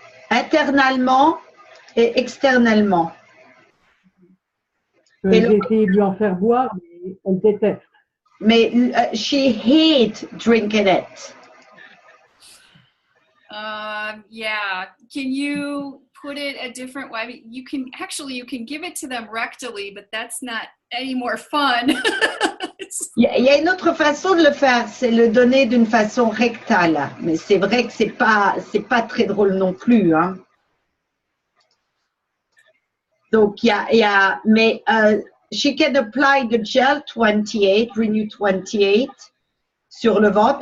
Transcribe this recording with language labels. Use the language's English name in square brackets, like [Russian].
[French] Internalement et externellement. j'ai essayé de lui en faire boire, mais elle déteste. [English] Mais she hate drinking it. Yeah. Can you put it a different way? I mean, you can give it to them rectally, but that's not any more fun. [French] Il y a une autre façon de le faire, c'est le donner d'une façon rectale. Mais c'est vrai que c'est pas très drôle non plus, hein. Donc mais [English] she can apply the gel 28, Renew 28 [French] sur le ventre.